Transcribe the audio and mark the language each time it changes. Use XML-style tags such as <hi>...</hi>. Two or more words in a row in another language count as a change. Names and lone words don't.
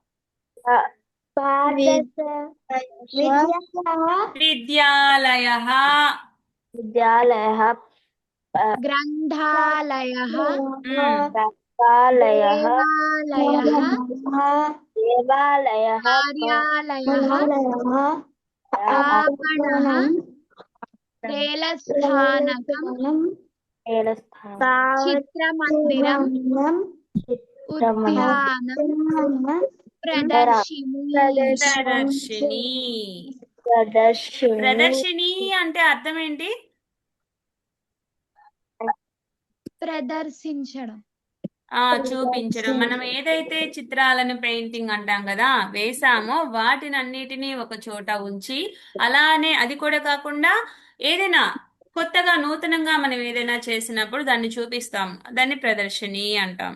<sa>విద్యాలయః, విద్యాలయః గ్రంథాలయః గ్రంథాలయః దేవాలయః దేవాలయః కార్యాలయః आपणः रेलस्थानकं चित्रमन्दिरम् उद्यानं प्रदर्शिनी.</sa> <te>ప్రదర్శిని. ప్రదర్శిని అంటే అర్థం ఏంటి? ప్రదర్శించడం, చూపించడం. మనం ఏదైతే చిత్రాలను పెయింటింగ్ అంటాం కదా, వేసామో వాటిని అన్నిటినీ ఒక చోట ఉంచి, అలానే అది కూడా కాకుండా ఏదైనా కొత్తగా నూతనంగా మనం ఏదైనా చేసినప్పుడు దాన్ని చూపిస్తాం, దాన్ని ప్రదర్శిని అంటాం.</te>